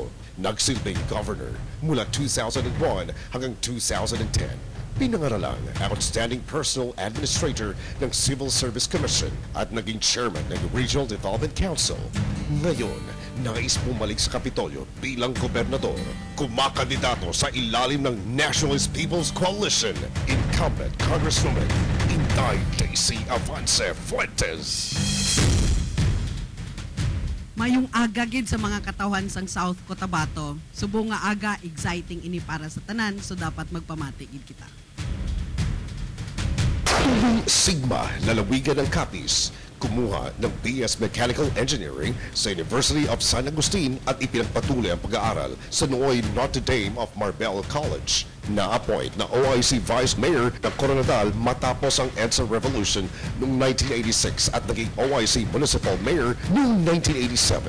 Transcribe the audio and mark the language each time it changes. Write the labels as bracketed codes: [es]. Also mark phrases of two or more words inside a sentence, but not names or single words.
[tl] Nagsilbing governor mula 2001 hanggang 2010. Pinangaralang Outstanding Personal Administrator ng Civil Service Commission at naging chairman ng Regional Development Council. Ngayon, nais bumalik sa Kapitolyo bilang gobernador. Kumakandidato sa ilalim ng Nationalist People's Coalition, incumbent Congresswoman Inday Daisy Avance Fuentes. [hil] Mayong aga gid sa mga katawhan sang South Cotabato. Subo nga aga exciting ini para sa tanan, so dapat magpamati gid kita. [tl] Sigma, lalawigan ng Capiz, kumuha ng BS Mechanical Engineering sa University of San Agustin at ipinagpatuloy ang pag-aaral sa Nooy Notre Dame of Marbel College. Na-appoint na OIC Vice Mayor ng Coronadal matapos ang EDSA Revolution noong 1986 at naging OIC Municipal Mayor noong 1987.